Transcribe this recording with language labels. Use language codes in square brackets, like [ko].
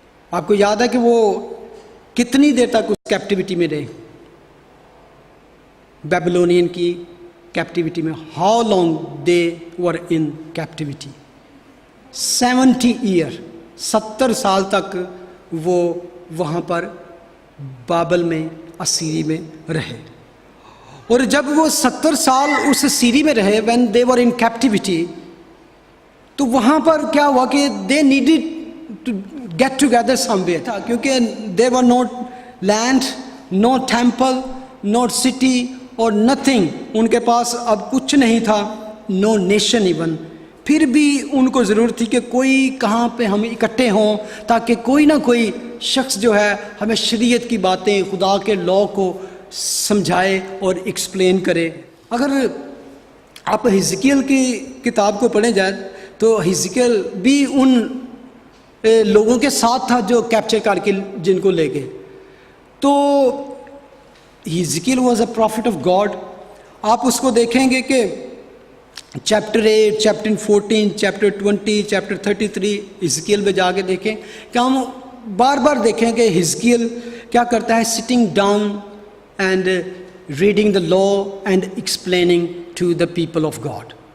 [ur] آپ کو یاد ہے کہ وہ کتنی دیر تک اس کیپٹیوٹی میں رہے؟ بیبلونین کی کیپٹیوٹی میں. [en] How long they were in captivity? [ur] 70 year, 70 سال تک وہ وہاں پر بابل میں، اسیری میں رہے. اور جب وہ 70 سال اس اسیری میں رہے، [en] when they were in captivity، [ur] تو وہاں پر کیا ہوا کہ [en] they needed to get together somewhere [ur] تھا، کیونکہ [en] there were no land, no temple, no city اور nothing. [ur] ان کے پاس اب کچھ نہیں تھا، [en] no nation even. [ur] پھر بھی ان کو ضرورت تھی کہ کوئی کہاں پہ ہم اکٹھے ہوں تاکہ کوئی نہ کوئی شخص جو ہے ہمیں شریعت کی باتیں، خدا کے لاء کو سمجھائے اور ایکسپلین کرے. اگر آپ حزقیل کی کتاب کو پڑھیں جائے تو حزقیل بھی ان لوگوں کے ساتھ تھا جو کیپچر کر کے جن کو لے گئے. [en] تو حزقیل was a prophet of God. [ur] آپ اس کو دیکھیں گے کہ چیپٹر 8, چیپٹر 14, چیپٹر 20, چیپٹر 33 حزقیل میں جا کے دیکھیں کہ ہم بار بار دیکھیں کہ حزقیل کیا کرتا ہے, [en] Sitting down and reading the law and explaining to the people of God.